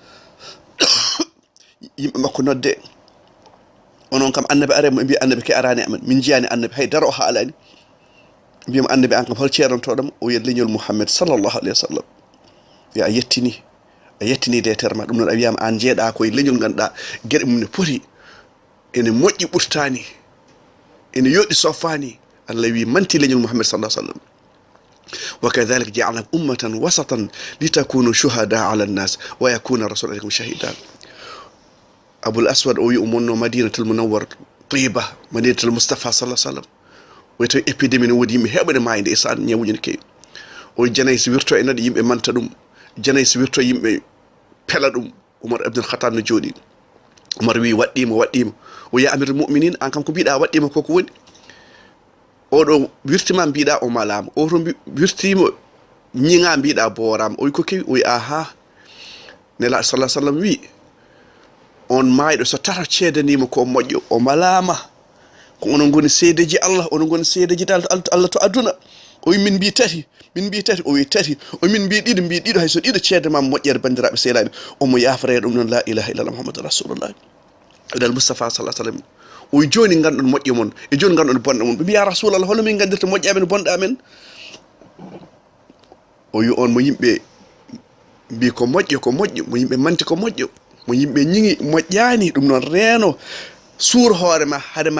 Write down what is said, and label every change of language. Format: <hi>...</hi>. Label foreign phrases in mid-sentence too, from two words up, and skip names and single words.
<ff>yimɓe makko nodde onon kam annabi are mo mbi annabi ke arani amen min jiyani annabi haydara o haalani mbiyamo annabi an kam hol ceerantoɗoma o wiya leñol Muhammad</ff> <ar>صلى الله عليه وسلم</ar> <ff>yo a yettini letere ma ɗum noon a wiyama an jeeɗa koye leñol ganduɗa gueɗe mum ne poti ene moƴƴi ɓurtani ene yoɗɗi soffani Allah wi manti leñol Muhammad</ff> <ar>صلى الله عليه وسلم وكذلك جعلناكم أمة وسطا لتكونوا شهداء على الناس ويكون الرسول عليكم شهيدا</ar> <ff>Abul Aswad o wi umonno Madinatul Munawwar Tiba Madinatul Mustafa</ff> <ar>صلى الله عليه وسلم</ar> <ff>wayto épidémie ne wodi yimɓe heɓɓe mayde e saan ñawuji ne kewi o janay so wirto e nade yimɓe manta ɗum janay so wirto yimɓe pela ɗum Umar ibnul Khattab no jooɗi Umar wi waɗɗima o ya</ff> <ar>أمير المؤمنين</ar> <ff>an kam ko mbiɗa waɗɗima koko woni oɗo wirtima mbiɗa o malama o to wirtima ñiŋa mbiɗa boorama o wi ko kewi o wi aha nelaɗo</ff> <ar>صلى الله عليه و</ar> <ff>sallam wi on mayɗo so tata ceedanima ko moƴƴo o malama ko onon goni seedeji Allah onon goni seedeji Allah to aduna o wi min mbi tati o wi tati o min mbi ɗiɗo hayso ɗiɗo ceedama moƴƴere bandiraɓe sehlaɓe omo yafare ɗum noon</ff> <ar>لا إله إلا الله محمد رسول الله</ar> <ff>dal Mustafa</ff> <ar>صلى الله عليه وسلم</ar> <ff>o wi joni ganɗon moƴƴo mon e joni ganɗon bonɗo mon ɓe mbi</ff> <ar>يا رسول الله</ar> <ff>hono min gandirta moƴƴe amen bonɗe amen o wi on mo yimɓe mbi ko moƴƴo mo yimɓe manti ko moƴƴo mo yimɓe ñiŋi moƴƴani ɗum noon reeno suur hoore ma hade ma</ff>